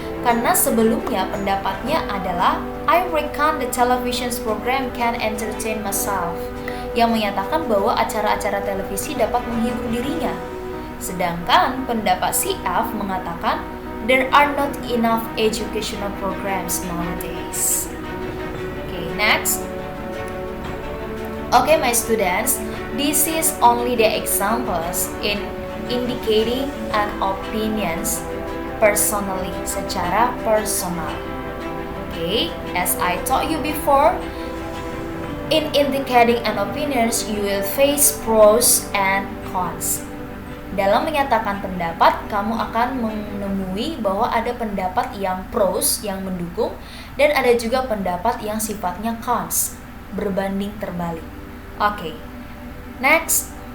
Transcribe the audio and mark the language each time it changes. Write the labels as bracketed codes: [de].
[id] Karena sebelumnya pendapatnya adalah [en] I reckon the television program can entertain myself, [id] yang menyatakan bahwa acara-acara televisi dapat menghibur dirinya. Sedangkan pendapat si F mengatakan [en] there are not enough educational programs nowadays. Okay, next. Okay, my students, this is only the examples in indicating an opinions personally, [id] secara personal. [en] Okay, as I taught you before, in indicating an opinions, you will face pros and cons. [id] Dalam menyatakan pendapat, kamu akan menemui bahwa ada pendapat yang pros, yang mendukung, dan ada juga pendapat yang sifatnya cons, berbanding terbalik. [en] Oke, next.